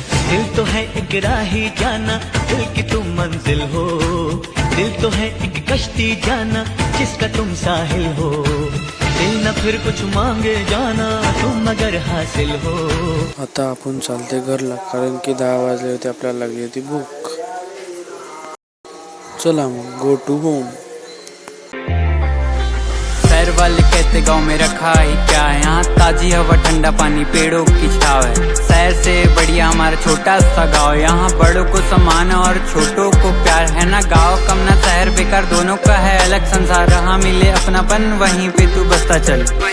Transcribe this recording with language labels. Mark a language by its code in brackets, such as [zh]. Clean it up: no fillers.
[hi] दिल तो है एक राही जाना, दिल की तुम मंजिल हो। दिल तो है एक कश्ती जाना, जिसका तुम साहिल हो। दिल न फिर कुछ मांगे जाना, तुम मगर हासिल हो। [mr] आता आपण चालते घरला, कारण की 10 वाजले होते। आपल्याला लागली होती भूक। चला मग [en] Go to home. [hi] शहर वाले कहते गाँव में रखा ही क्या है, यहाँ ताजी हवा ठंडा पानी पेड़ों की छाव है। शहर से बढ़िया हमारा छोटा सा गाँव, यहाँ बड़ों को सम्मान और छोटों को प्यार है ना। गाँव कम ना शहर बेकार, दोनों का है अलग संसार। रहा मिले अपनापन, वहीं पे तू बसता चल।